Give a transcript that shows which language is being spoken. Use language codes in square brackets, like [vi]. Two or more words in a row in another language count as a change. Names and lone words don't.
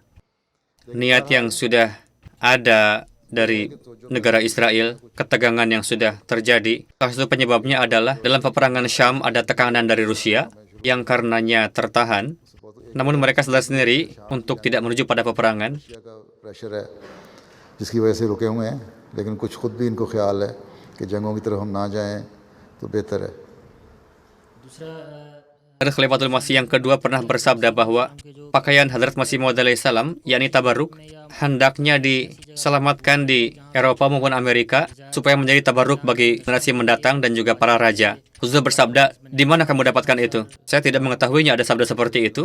[id] Niat yang sudah ada dari negara Israel, ketegangan yang sudah terjadi. Salah satu penyebabnya adalah dalam peperangan Syam ada tekanan dari Rusia yang karenanya tertahan. Namun mereka sadar sendiri untuk tidak menuju pada peperangan. [ur] جس کی وجہ سے رکے ہوئے ہیں، لیکن کچھ خود بھی ان کو خیال ہے کہ جنگوں کی طرف ہم نا جائیں تو بہتر ہے. [id] Khalifatul Masih yang kedua pernah bersabda bahwa pakaian Hadrat Masih Maud alaihissalam, yakni tabarruk, hendaknya diselamatkan di Eropa maupun Amerika supaya menjadi tabarruk bagi generasi mendatang dan juga para raja. Huzur bersabda, di mana kamu dapatkan itu? Saya tidak mengetahuinya ada sabda seperti itu.